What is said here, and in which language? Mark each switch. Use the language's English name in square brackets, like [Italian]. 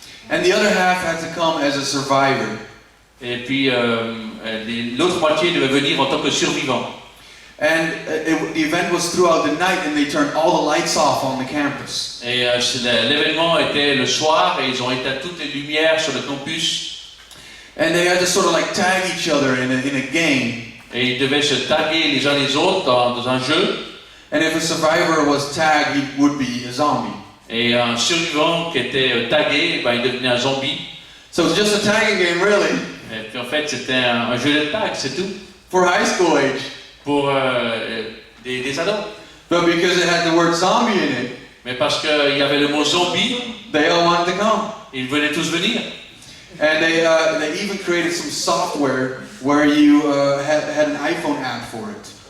[English] And the other half had to come as a survivor. [French] Et puis l'autre moitié devait venir en tant que survivant. [English] And the event was throughout the night and they turned all the lights off on the campus. [French] Et l'événement était le soir et ils ont éteint toutes les lumières sur le campus. [English] And they had to sort of like tag each other in a game. [French] Et ils devaient se taguer les uns les autres dans un jeu. [English] And if a survivor was tagged, he would be a zombie. [French] Et un survivant qui était tagué, ben, il devenait un zombie. [English] So it's just a tagging game, really, [French] Et puis en fait, c'était un jeu de tag, c'est tout. [English] for high school age. [French] Pour des ados. [English] But because it had the word zombie in it, [French] Mais parce qu'il y avait le mot zombie, [English] they all wanted to come. [French] ils venaient tous venir. [English] And they even created some software where you had an iPhone app for it.